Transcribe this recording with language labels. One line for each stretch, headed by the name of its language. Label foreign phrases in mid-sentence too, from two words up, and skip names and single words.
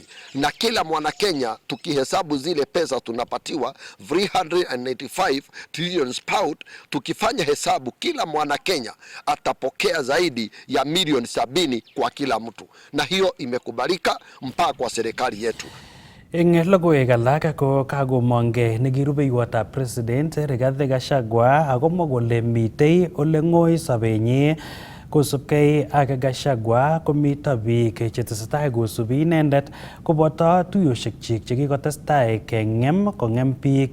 Swahili: Na kila mwana Kenya tukihesabu zile pesa tunapatiwa 395 trillion pound, tukifanya hesabu kila mwana Kenya atapokea zaidi ya milioni 70 kwa kila mtu, na hiyo imekubalika mpaka kwa serikali yetu.
Kalenjin: Eng logoiwek alak ko kagomongei nekirubeiwotab president Rigathi Gachagua akomwa kole mitei ole ng'oi sobenyi kosubkei ak Gachagua komito biik chetesetai kosubi inendet koboto tuyoshekchik chekikotestai kong'em biik